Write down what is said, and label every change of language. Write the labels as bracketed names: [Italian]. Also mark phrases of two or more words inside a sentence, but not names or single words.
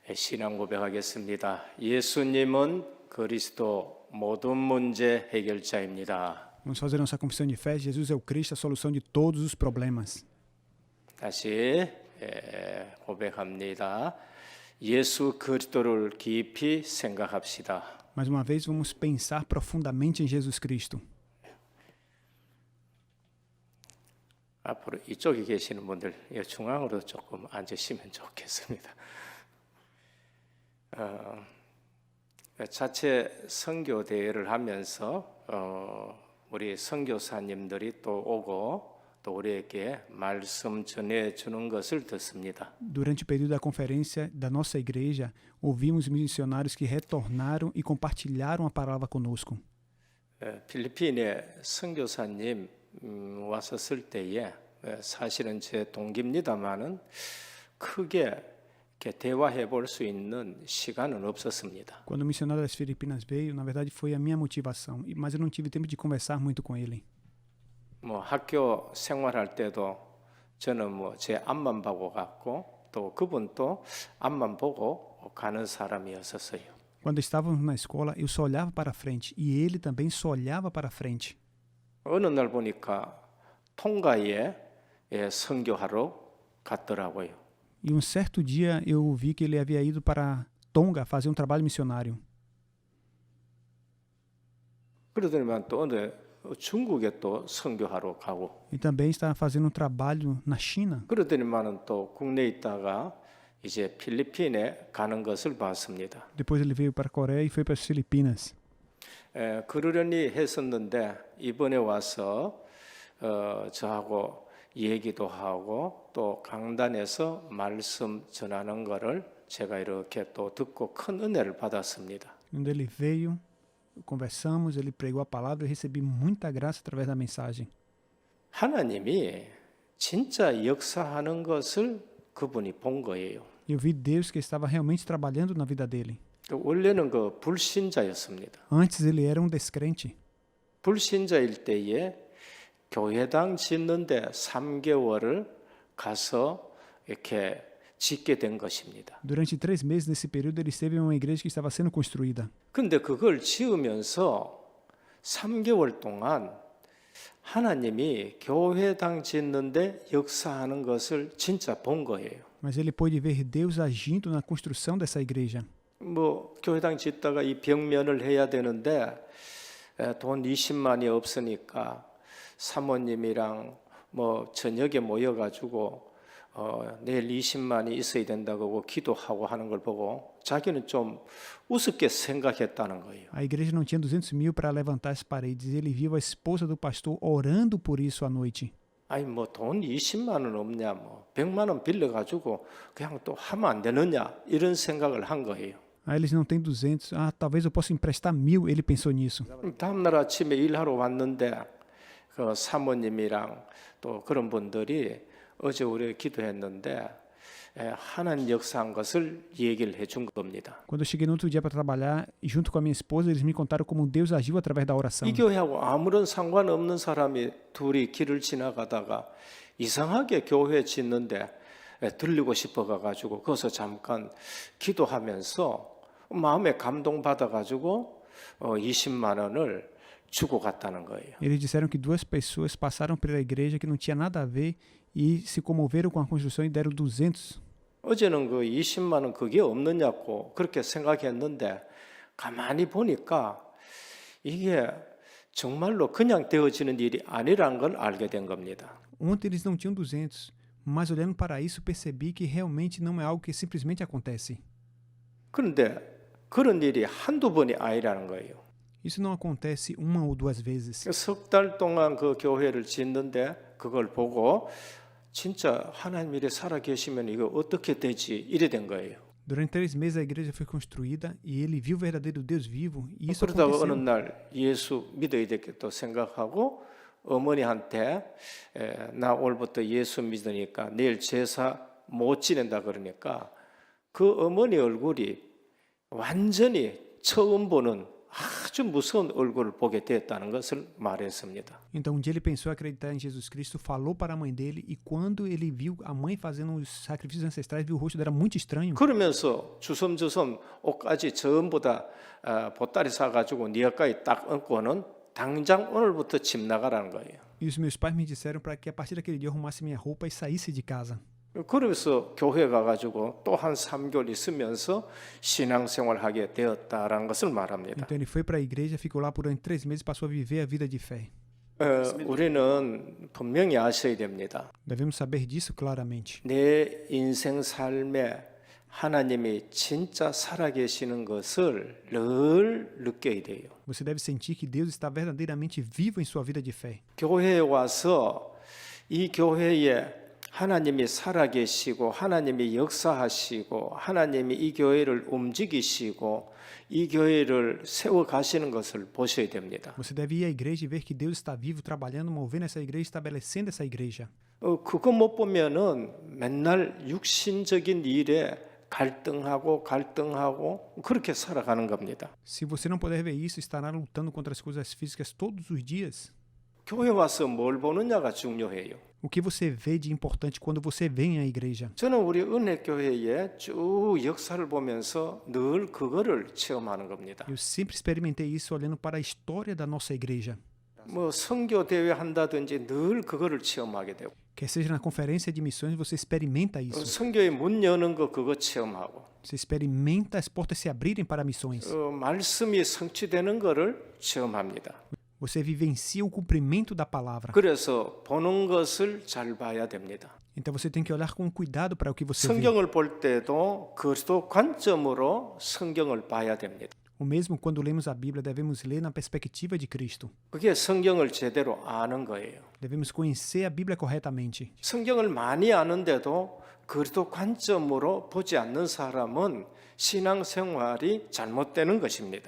[Korean] 신앙 고백하겠습니다. 예수님은 그리스도 모든 문제 해결자입니다. [Portuguese] Vamos fazer nossa confissão de fé. Jesus é o Cristo, a solução de todos os problemas. [Korean] 다시 고백합니다. 예수 그리스도를 깊이 생각합시다. [Portuguese] Mais uma vez, vamos pensar profundamente em Jesus Cristo. [Korean] 앞으로 이쪽에 계시는 분들 중앙으로 조금 앉으시면 좋겠습니다. 자체 선교 대회를 하면서 우리 선교사님들이 또 오고 또 우리에게 말씀 전해 주는 것을 듣습니다. [Portuguese] Durante o período da conferência da nossa igreja, ouvimos missionários que retornaram e compartilharam a palavra conosco. [Korean] 필리핀에 선교사님 왔었을 때에 사실은 제 동기입니다만은 크게 이렇게 대화해 볼 수 있는 시간은 없었습니다. [Portuguese] Quando o missionário das Filipinas veio, na verdade foi a minha motivação, mas eu não tive tempo de conversar muito com ele. [Korean] 뭐 학교 생활할 때도 저는 뭐 제 앞만 보고 갔고 또 그분도 앞만 보고 가는 사람이었었어요. [Portuguese] Quando estávamos na escola, eu só olhava para frente e ele também só olhava para frente. [Korean] 어느 날 보니까 통가에 선교하러 갔더라고요. [Portuguese] E um certo dia eu vi que ele havia ido para Tonga fazer um trabalho missionário. [Korean] 그러더니만 또 어느 중국에 또 선교하러 가고 [Portuguese] E também está fazendo um trabalho na China. [Korean] 그러더니만은 또 국내에 있다가 이제 필리핀에 가는 것을 봤습니다. [Portuguese] Depois ele veio para a Coreia e foi para as Filipinas. [Korean] 그러려니 했었는데 이번에 와서 저하고 얘기도 하고 또 강단에서 말씀 전하는 것을 제가 이렇게 또 듣고 큰 은혜를 받았습니다. [Portuguese] Quando ele veio, conversamos, ele pregou a palavra e eu recebi muita graça através da mensagem. [Korean] 하나님이 진짜 역사하는 것을 그분이 본 거예요. [Portuguese] Eu vi Deus que estava realmente trabalhando na vida dele. [Korean] 원래는 그 불신자였습니다. [Portuguese] Antes ele era um descrente. [Korean] 불신자일 때에 교회당 짓는데 3개월을 가서 이렇게 짓게 된 것입니다. [Portuguese] Durante 3 meses nesse período ele esteve em uma igreja que estava sendo construída. [Korean] 근데 그걸 지으면서 3개월 동안 하나님이 교회당 짓는데 역사하는 것을 진짜 본 거예요. [Portuguese] Mas ele pôde ver Deus agindo na construção dessa igreja. [Korean] 뭐 교회당 짓다가 이 벽면을 해야 되는데 돈 20만이 없으니까 사모님이랑 뭐 저녁에 모여가지고 내일 20만이 있어야 된다고 기도하고 하는 걸 보고 자기는 좀 우습게 생각했다는 거예요. [Portuguese] A igreja não tinha 200 mil para levantar as paredes e ele viu a esposa do pastor orando por isso à noite. [Korean] 아니 뭐 돈 20만 원 없냐 뭐 100만 원 빌려가지고 그냥 또 하면 안 되느냐 이런 생각을 한 거예요. [Portuguese] Eles não têm 200. Talvez eu possa emprestar 1000. Ele pensou nisso. [Korean] 다음 날 아침에 일하러 왔는데 그 사모님이랑 또 그런 분들이 어제 우리 기도했는데 하나님 역사한 것을 얘기를 해준 겁니다. [Portuguese] Quando eu cheguei no outro dia para trabalhar, junto com a minha esposa, eles me contaram como Deus agiu através da oração. [Korean] 이 교회하고 아무런 상관없는 사람이 둘이 길을 지나가다가 이상하게 교회 짓는데 들리고 싶어 가지고 거기서 잠깐 기도하면서 마음에 감동 받아 가지고 20만 원을 주고 갔다는 거예요. [Portuguese] Eles disseram que 2 pessoas passaram pela igreja que não tinha nada a ver e se comoveram com a construção e deram 200. [Korean] 어제는 그 20만 원 그게 없느냐고 그렇게 생각했는데 가만히 보니까 이게 정말로 그냥 되어지는 일이 아니라는 걸 알게 된 겁니다. [Portuguese] Ontem eles não tinham 200, mas olhando para isso percebi que realmente não é algo que simplesmente acontece. [Korean] 그런데 그런 일이 한두 번이 아니라는 거예요. [Portuguese] Isso não acontece 1 ou 2 vezes. [Korean] 석 달 동안 그 교회를 짓는데 그걸 보고 진짜 하나님 일에 살아 계시면 이거 어떻게 되지 이래 된 거예요. [Portuguese] Durante 3 meses a igreja foi construída e ele viu o verdadeiro Deus vivo e isso [Korean] 그러다가 어느 [Portuguese] aconteceu. [Korean] 날 예수 믿어야 되겠다 생각하고 어머니한테 나 오늘부터 예수 믿으니까 내일 제사 못 지낸다 그러니까 그 어머니 얼굴이 완전히 처음 보는 아주 아주 무서운 얼굴을 보게 되었다는 것을 말했습니다. [Portuguese] Então um dia ele pensou em acreditar em Jesus Cristo, falou para a mãe dele e quando ele viu a mãe fazendo os sacrifícios ancestrais, viu o rosto dela muito estranho. [Korean] 그러면서 주섬주섬 옷까지 전부 다 보따리 사가지고 네 가까이 딱 얹고는 당장 오늘부터 집 나가라는 거예요. [Portuguese] E os meus pais me disseram para que a partir daquele dia eu arrumasse minha roupa e saísse de casa. [Korean] 그래서 교회 가가지고 또 한 3개월 있으면서 신앙생활하게 되었다라는 것을 말합니다. [Portuguese] Então ele foi para a igreja, ficou lá por 3 meses, passou a viver a vida de fé. [Korean] 우리는 분명히 아셔야 됩니다. [Portuguese] Devemos saber disso claramente. [Korean] 내 인생 삶에 하나님이 진짜 살아계시는 것을 늘 느껴야 돼요. [Portuguese] Você deve sentir que Deus está verdadeiramente vivo em sua vida de fé. [Korean] 교회에 와서 이 교회에 하나님이 살아계시고 하나님이 역사하시고 하나님이 이 교회를 움직이시고 이 교회를 세워가시는 것을 보셔야 됩니다. [Portuguese] Você deve ir à igreja e ver que Deus está vivo, trabalhando, movendo essa igreja, estabelecendo essa igreja. [Korean] 그거 못 보면은 맨날 육신적인 일에 갈등하고 그렇게 살아가는 겁니다. [Portuguese] Se você não puder ver isso, estará lutando contra as coisas físicas todos os dias. [Korean] 교회 와서 뭘 보느냐가 중요해요. [Portuguese] O que você vê de importante quando você vem à igreja? [Korean] 저는 우리 은혜교회의 쭉 역사를 보면서 늘 그거를 체험하는 겁니다. [Portuguese] Eu sempre experimentei isso olhando para a história da nossa igreja. [Korean] 뭐 선교 대회 한다든지 늘 그거를 체험하게 되고 [Portuguese] Quer seja na conferência de missões, você experimenta isso. [Korean] 선교의 문 여는 거 그거 체험하고 [Portuguese] Você experimenta as portas se abrirem para missões. [Korean] 말씀이 성취되는 거를 체험합니다. [Portuguese] Você vivencia o cumprimento da palavra. [Korean] 그래서 보는 것을 잘 봐야 됩니다. [Portuguese] Então você tem que olhar com cuidado para o que você vê. [Korean] 성경을 볼 때도 그리스도 관점으로 성경을 봐야 됩니다. [Portuguese] O mesmo quando lemos a Bíblia, devemos ler na perspectiva de Cristo. [Korean] 그게 성경을 제대로 아는 거예요. [Portuguese] Devemos conhecer a Bíblia corretamente. [Korean] 성경을 많이 아는데도 그리스도 관점으로 보지 않는 사람은 신앙생활이 잘못되는 것입니다.